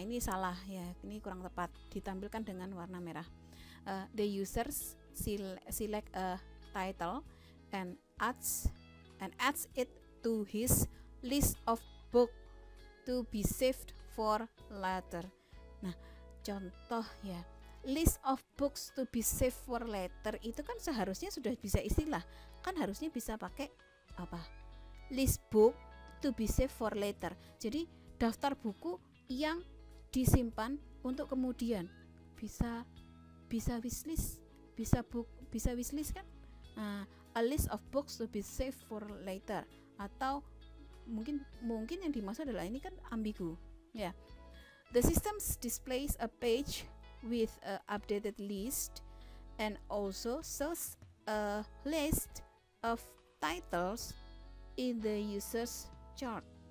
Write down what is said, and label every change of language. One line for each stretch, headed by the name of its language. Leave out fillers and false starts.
Indonesian: Ini salah ya, ini kurang tepat, ditampilkan dengan warna merah.
English: The users select a title and adds it to his list of book to be saved for later.
Indonesian: Nah, contoh ya,
English: list of books to be saved for later
Indonesian: itu kan seharusnya sudah bisa istilah, kan harusnya bisa pakai apa?
English: List book to be saved for later.
Indonesian: Jadi daftar buku yang disimpan untuk kemudian, bisa wishlist, bisa wishlist kan? Nah,
English: a list of books to be saved for later,
Indonesian: atau mungkin yang dimaksud adalah ini kan ambigu ya.
English: The system displays a page with a updated list and also shows a list of titles in the users chart.